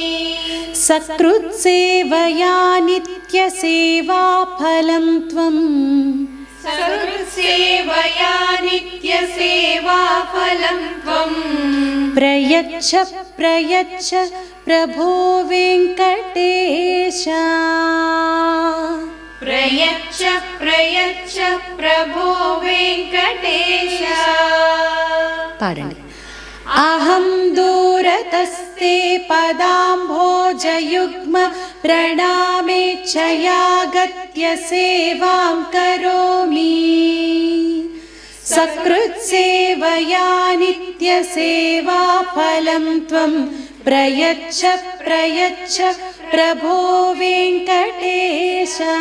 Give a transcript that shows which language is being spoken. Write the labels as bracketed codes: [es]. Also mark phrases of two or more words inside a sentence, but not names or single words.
[sa] సకృత్సేవయా నిత్య సేవా ఫలం త్వం. సకృత్సేవయా నిత్య సేవా ఫలం త్వం. ప్రయచ్ఛ ప్రయచ్ఛ ప్రభో వెంకటేశ. प्रयच्छ प्रयच्छ प्रभो वेङ्कटेश। [te] పాడండి. [sa] అహం దూరతస్తే పదాంభోజయుగ్మ ప్రణామేచ్ఛయాగత్య సేవాం కరోమి సకృత్సేవయా నిత్యసేవాఫలం త్వం ప్రయచ్ఛ ప్రయచ్ఛ ప్రభో వెంకటేశ.